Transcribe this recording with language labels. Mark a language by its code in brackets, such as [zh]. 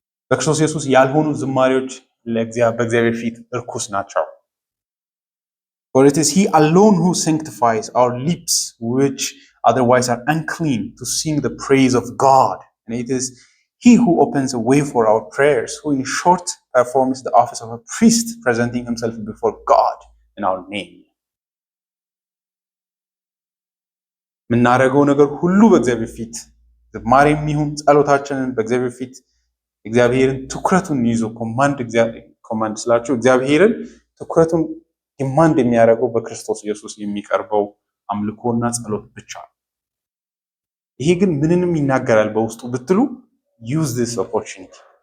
[am] በክርስቶስ ኢየሱስ ያልሆኑ ዝማሬዎች በእግዚአብሔር ፊት እርኩስ ናቸው። [en] For it is he alone who sanctifies our lips, which otherwise are unclean, to sing the praise of God. And it is he who opens a way for our prayers, who in short performs the office of a priest, presenting himself before God in our name. [am] ምናደርገው ነገር ሁሉ በእግዚአብሔር ፊት ዝማሬም ይሁን ጸሎታችንን በእግዚአብሔር ፊት እግዚአብሔርን ትኩረቱን ይዞ ኮማንድ ስላችሁ እግዚአብሔርን ትኩረቱን ኮማንድ የሚያደርገው በክርስቶስ ኢየሱስ የሚቀርበው አምልኮና ጸሎት ብቻ ነው። ይሄ ግን ምንንም ይናገራል በውስጡ ብትሉ [en] use this opportunity